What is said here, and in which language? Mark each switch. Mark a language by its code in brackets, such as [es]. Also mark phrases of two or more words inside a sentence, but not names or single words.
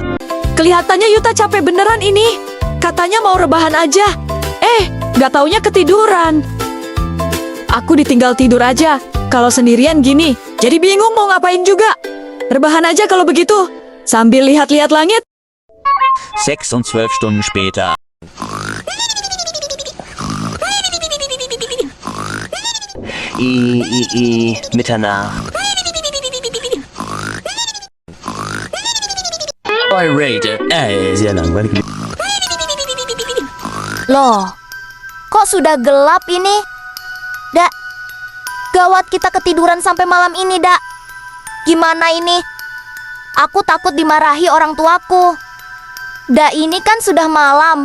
[id] Kelihatannya Yuta capek beneran ini. Katanya mau rebahan aja. Nggak taunya ketiduran. Aku ditinggal tidur aja. Kalau sendirian gini, jadi bingung mau ngapain juga. Rebahan aja kalau begitu. Sambil lihat-lihat langit. [de] 6 und 12 Stunden später. Mitternacht. [en] I rate it. [de] Sehr langweilig. [id] Loh, kok sudah gelap ini? Dak, gawat kita ketiduran sampai malam ini, Dak. Gimana ini? Aku takut dimarahi orang tuaku. Dak, ini kan sudah malam.